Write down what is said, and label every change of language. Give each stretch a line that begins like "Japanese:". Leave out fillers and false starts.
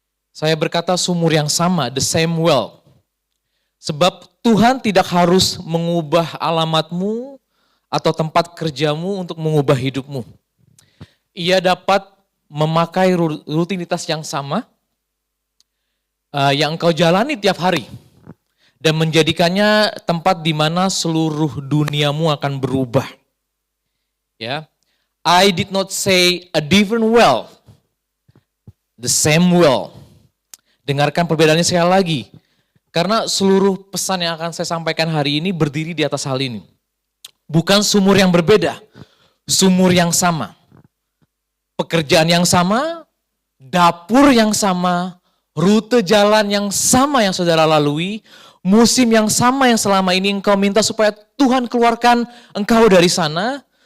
Indonesian: Saya berkata sumur yang sama,
English: the same well.
Indonesian: Sebab Tuhan tidak harus mengubah alamatmu atau tempat kerjamu untuk mengubah hidupmu. Ia dapat memakai rutinitas yang sama yang engkau jalani tiap hari dan menjadikannya tempat di mana seluruh duniamu akan berubah.
English: Ya, I did not say a different well, the same well.
Indonesian: Dengarkan perbedaannya sekali lagi, karena seluruh pesan yang akan saya sampaikan hari ini berdiri di atas hal ini. Bukan sumur yang berbeda, sumur yang sama. Pekerjaan yang sama, dapur yang sama, rute jalan yang sama yang saudara lalui, musim yang sama yang selama ini engkau minta supaya Tuhan keluarkan engkau dari sana.